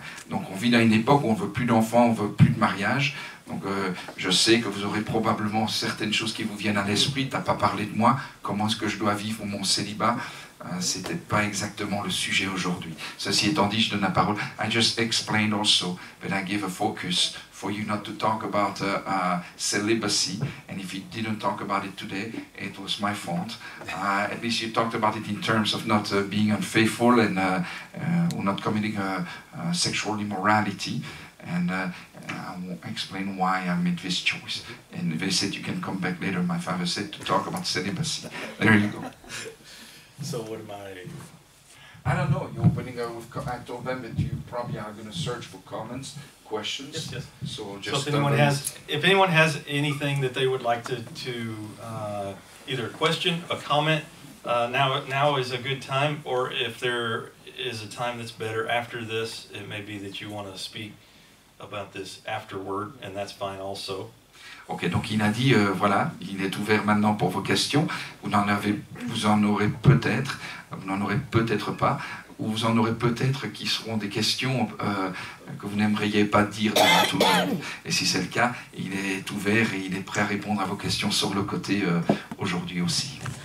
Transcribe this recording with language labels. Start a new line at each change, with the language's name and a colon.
French: Donc on vit dans une époque où on ne veut plus d'enfants, on ne veut plus de mariage. Donc je sais que vous aurez probablement certaines choses qui vous viennent à l'esprit. Tu n'as pas parlé de moi, comment est-ce que je dois vivre mon célibat. C'était pas exactement le sujet aujourd'hui. Ceci étant dit, je donne la parole.
English: I just explained also, but I give a focus for you not to talk about celibacy. And if you didn't talk about it today, it was my fault. At least you talked about it in terms of not being unfaithful and or not committing sexual immorality. And I will explain why I made this choice. And they said you can come back later. My father said to talk about celibacy. There you go. So what am I don't know. You're opening up with. I told them that you probably are going to search for comments, questions. Yes. So just. So if anyone has anything that they would like to either a question, a comment, now is a good time. Or if there is a time that's better after this, it may be that you want to speak about this afterward, and that's fine also.
French: Ok, donc il a dit, voilà, il est ouvert maintenant pour vos questions. Vous en aurez peut-être, vous n'en aurez peut-être pas, ou vous en aurez peut-être qui seront des questions que vous n'aimeriez pas dire devant tout le monde. Et si c'est le cas, il est ouvert et il est prêt à répondre à vos questions sur le côté aujourd'hui aussi.